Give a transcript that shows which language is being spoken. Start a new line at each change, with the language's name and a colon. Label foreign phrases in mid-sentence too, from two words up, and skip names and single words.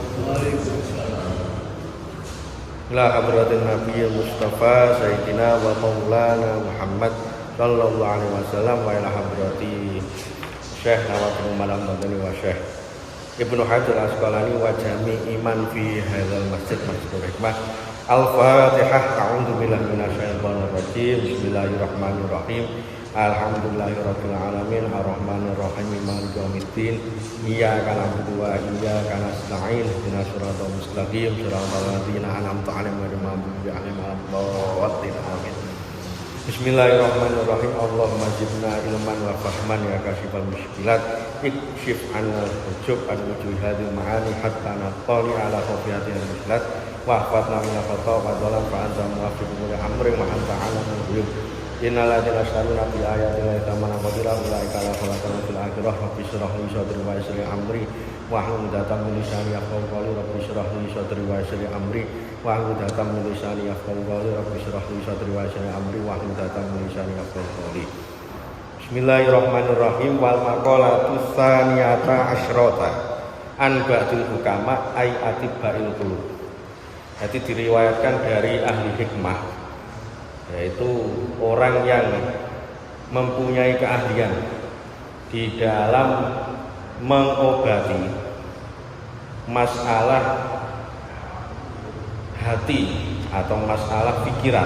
Arabic: إلى حضرة النبي المصطفى سيدنا ومولانا محمد صلى الله عليه وسلم وإلى حضرة شيخ نووي ملم مدني وشيخ ابن حجر عسقلاني وجميع إمام في هذا المسجد مسجد الحكمة. الفاتحة. أعوذ بالله من الشيطان الرجيم. بسم الله الرحمن الرحيم. الحمد لله رب العالمين الرحمن الرحيم مالك يوم الدين إياك نعبد وإياك نستعين اهدنا الصراط المستقيم صراط الذين أنعمت عليهم غير المغضوب عليهم ولا الضالين آمين. بسم الله الرحمن الرحيم. اللهم زدنا علما وفهما يا كاشف المشكلات اكشف عن الحجب عن وجوه المعاني حتى نطلع على خفيات المشكلات واحفظنا من الخطأ والظلم فأنت موفق لأمري وأنت علام الغيوب. إن الذين يشترون بآيات الله ثمنا قليلا أولئك لا خلاق في الآخرة رب اشرح لي صدري ويسر لي أمري واحلل عقدة من لساني يفقهوا قولي رب اشرح لي صدري ويسر لي أمري واحلل عقدة من لساني يفقهوا قولي رب اشرح لي صدري ويسر لي أمري واحلل عقدة من لساني يفقهوا قولي. بسم الله الرحمن الرحيم. والمقالة الثانية عشرة عن بعض الحكماء أي أطباء القلوب.
Indonesian: Jadi diriwayatkan dari ahli hikmah, yaitu orang yang mempunyai keahlian di dalam mengobati masalah hati atau masalah pikiran.